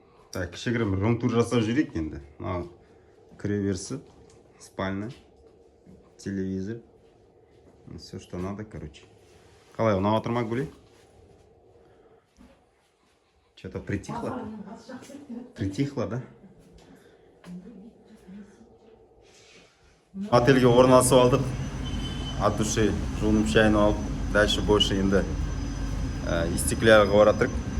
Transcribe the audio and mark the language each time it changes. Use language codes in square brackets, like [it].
[kk] Так, кішігірім рум-тур жасап жүрейік енді. Кіре берісі, спальня, телевизор. [ru] Все, что надо, короче. [kk] Қалай, ұнап отыр ма, Гүлей? [ru] Что-то притихло. Притихло, да? [kk] Отельге орналасып алдық. [ru] От души [kk] жуынып шайын алып, [ru] дальше больше [kk] енді истеклярға баратырық.